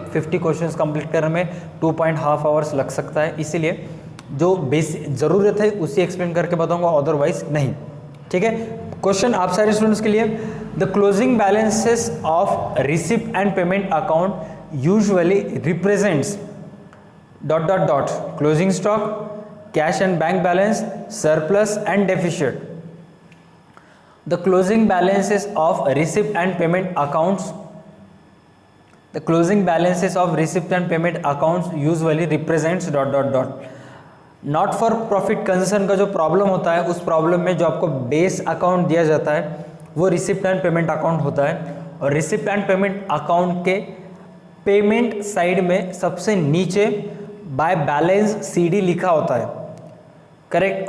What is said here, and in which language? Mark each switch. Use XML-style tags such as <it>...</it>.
<hi>50 questions complete करने में 2.5 hours लग सकता है, इसीलिए जो बेसिक ज़रूरत है उसी एक्सप्लेन करके बताऊँगा, अदरवाइज नहीं, ठीक है।</hi> <en>question</en> <hi>आप सारे स्टूडेंट्स के लिए,</hi> <en>The closing balances of receipt and payment account usually represents dot dot dot closing stock, cash and bank balance, surplus and deficit. The closing balances of receipt and payment accounts, the closing balances of receipt and payment accounts usually represents dot dot dot.</en> <hi>Not for profit concern का जो problem होता है, उस problem में जो आपको base account दिया जाता है वो रिसिप्ट एंड पेमेंट अकाउंट होता है। और रिसिप्ट एंड पेमेंट अकाउंट के पेमेंट साइड में सबसे नीचे बाय बैलेंस सीडी लिखा होता है, करेक्ट।</hi>